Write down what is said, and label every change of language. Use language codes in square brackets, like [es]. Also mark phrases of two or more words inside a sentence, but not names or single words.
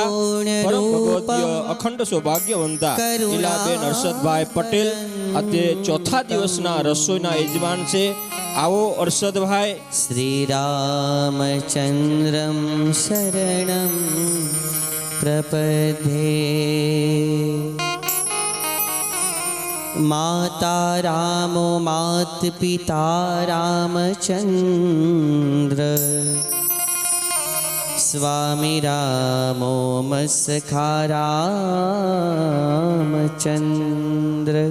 [gu] પરમ ભગવદ્ય અખંડ સૌભાગ્યવંતા લીલાબેન હર્ષદભાઈ પટેલ અત્યારે ચોથા દિવસના રસોઈના યજમાન છે. આવો હર્ષદભાઈ. [sa] શ્રી રામચંદ્રમ શરણમ પ્રપદ્યે. माता रामो मात पिता रामचंद्र. स्वामी रामो मसखा रामचंद्र.